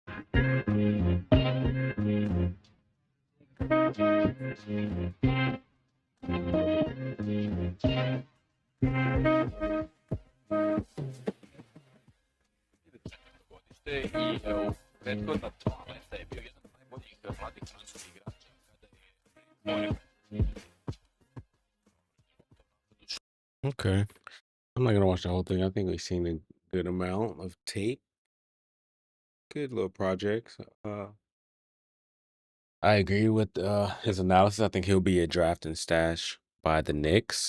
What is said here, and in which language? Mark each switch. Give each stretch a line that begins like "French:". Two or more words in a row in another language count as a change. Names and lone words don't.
Serbian: godište i u prethodna dva leta je bio jedan od najboljih mladih francuskih igrača kada je
English: Okay. I'm not gonna watch the whole thing. I think we've seen a good amount of tape. Good little projects. I agree with his analysis. I think he'll be a draft and stash by the Knicks.